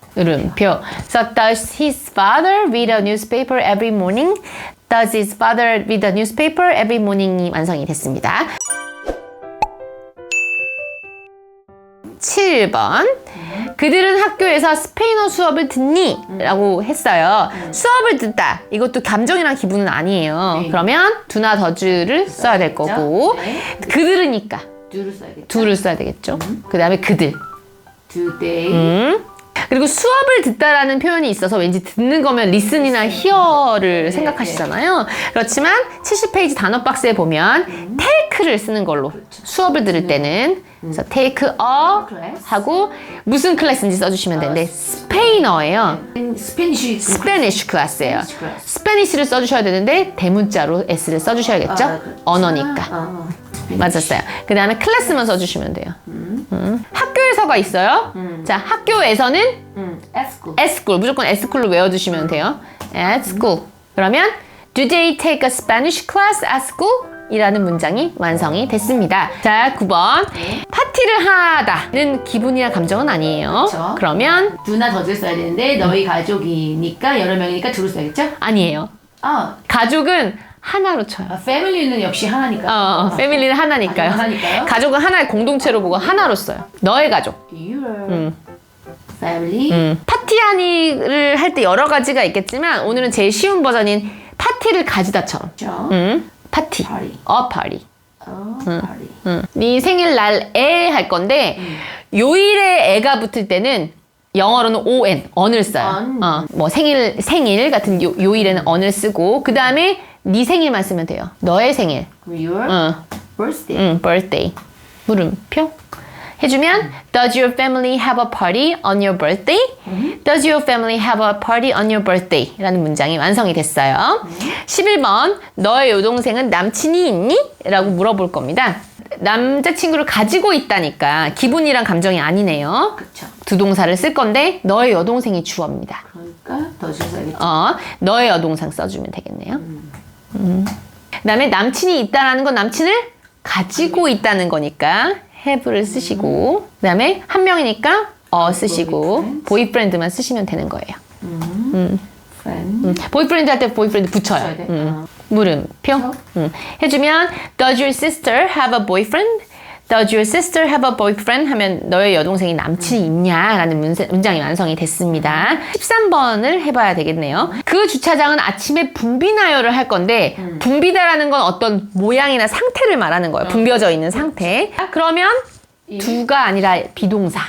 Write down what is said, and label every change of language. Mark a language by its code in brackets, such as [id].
[ko] 물음표. [en] So does his father read a newspaper every morning? Does his father read the newspaper every morning [ko] 이 완성이 됐습니다. 7번. 그들은 학교에서 스페인어 수업을 듣니? 라고 했어요. 수업을 듣다. 이것도 감정이랑 기분은 아니에요. 네. 그러면 do나 does를 써야 될 거고 네. 그들으니까 do를 써야겠죠. do를 써야 되겠죠. 그 다음에 그들. [en] Today. [ko] 그리고 수업을 듣다라는 표현이 있어서 왠지 듣는 거면 listen이나 hear를 네, 생각하시잖아요. 그렇지만 70페이지 단어 박스에 보면 take를 쓰는 걸로 수업을 들을 때는 그래서 take a 하고 무슨 클래스인지 써주시면 되는데 스페인어예요. 스페니쉬. 스페니쉬 클래스예요. [en] Spanish class. [ko] 스페니쉬를 써주셔야 되는데 대문자로 s를 써주셔야겠죠? 그렇죠. 언어니까. 맞았어요. 그 다음에 클래스만 써주시면 돼요. 학교에서가 있어요. 자, 학교에서는 [en] At school. at school. [ko] 무조건 at school로 외워두시면 돼요. [en] at school. [ko] 그러면 [en] do they take a Spanish class at school? [ko] 이라는 문장이 완성이 됐습니다. 자, 9번. 파티를 하다는 기분이나 감정은 아니에요. 그렇죠. 그러면 do나 does를 써야 되는데 너희 가족이니까 여러 명이니까 do를 써야겠죠? 아니에요. 가족은 하나로 쳐요. family는 역시 하나니까. 패밀리는 하나니까요. 하나니까요? 가족은 하나의 공동체로 보고 하나로 써요. 너의 가족. [en] Your family. [ko] 파티하니를 할 때 여러 가지가 있겠지만 오늘은 제일 쉬운 버전인 파티를 가지다처럼. 그렇죠? 파티. [en] Party. [ko] 파티. [en] party. [ko] 네 생일날에 할 건데 요일에 애가 붙을 때는 영어로는 on을 써요. [en] on. [ko] 뭐 생일 같은 요일에는 on을 쓰고 그 다음에 네 생일만 쓰면 돼요. 너의 생일. [en] Your birthday. birthday. [ko] 물음표. 해주면 [en] Does your family have a party on your birthday? Does your family have a party on your birthday? [ko] 라는 문장이 완성이 됐어요. 11번 너의 여동생은 남친이 있니? 라고 물어볼 겁니다. 남자친구를 가지고 있다니까 기분이랑 감정이 아니네요. 그렇죠. 두 동사를 쓸 건데 너의 여동생이 주어입니다. 그러니까 does를 써야겠죠. 너의 여동생 써주면 되겠네요. 그 다음에 남친이 있다라는 건 남친을 가지고 있다는 거니까 have를 쓰시고 그 다음에 한 명이니까 쓰시고 보이프렌드만 쓰시면 되는 거예요. [en] friend. [ko] 보이프렌드 할 때 보이프렌드 붙여요. 써야 돼? 물음표. 해주면 [en] Does your sister have a boyfriend? Does your sister have a boyfriend? [ko] 하면 너의 여동생이 남친이 있냐? 라는 문장이 완성이 됐습니다. 13번을 해봐야 되겠네요. 그 주차장은 아침에 붐비나요를 할 건데 붐비다라는 건 어떤 모양이나 상태를 말하는 거예요. 붐벼져 있는 상태. 그러면 do가 아니라 비동사.